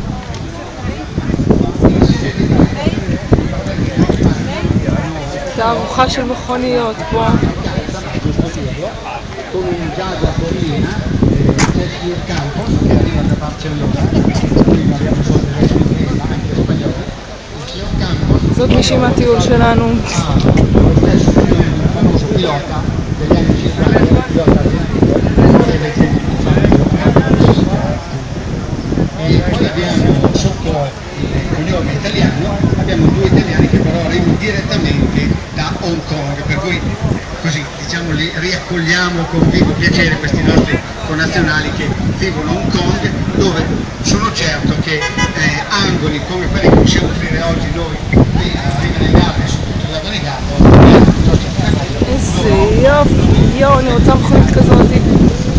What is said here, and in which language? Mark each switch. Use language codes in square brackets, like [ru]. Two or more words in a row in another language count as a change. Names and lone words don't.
[he] תערוכה של מכוניות פה. זאת מישהי מהטיול שלנו. [it] E poi abbiamo sotto il cognome italiano, abbiamo due italiani che però arrivano direttamente da Hong Kong, per cui così diciamo li riaccogliamo con vivo piacere questi nostri connazionali che vivono a Hong Kong, dove sono certo che angoli come quelli che possiamo offrire oggi noi qui a Riva Negata e soprattutto a Lago Negato io ne [he] רוצה מכונית כזאת.